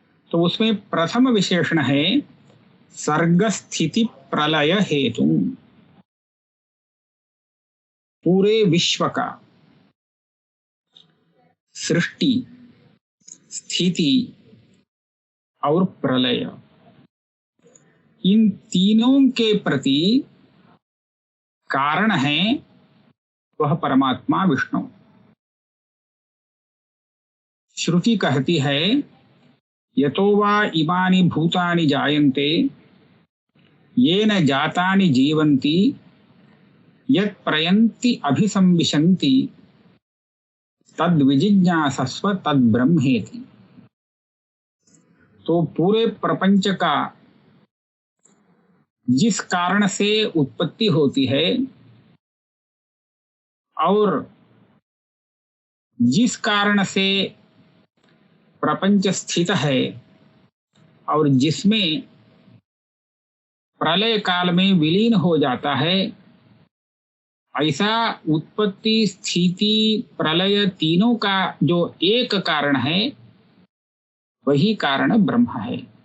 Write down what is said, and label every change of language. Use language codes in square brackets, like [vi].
[hi] तो उसमें प्रथम विशेषण है सर्ग स्थिति प्रलय हेतु, पूरे विश्व का सृष्टि, स्थिति और प्रलय, इन तीनों के प्रति कारण है वह परमात्मा विष्णु। [sa] श्रुति कहती है, यतो वा इमानि भूतानि जायन्ते येन जातानि जीवन्ति यत् प्रयन्ति अभिसंविशन्ति तद् विजिज्ञासस्व तद् ब्रह्मेति। [hi] तो पूरे प्रपंच का जिस कारण से उत्पत्ति होती है और जिस कारण से प्रपंच स्थित है और जिसमें प्रलय काल में विलीन हो जाता है, ऐसा उत्पत्ति स्थिति प्रलय तीनों का जो एक कारण है वही कारण ब्रह्म है।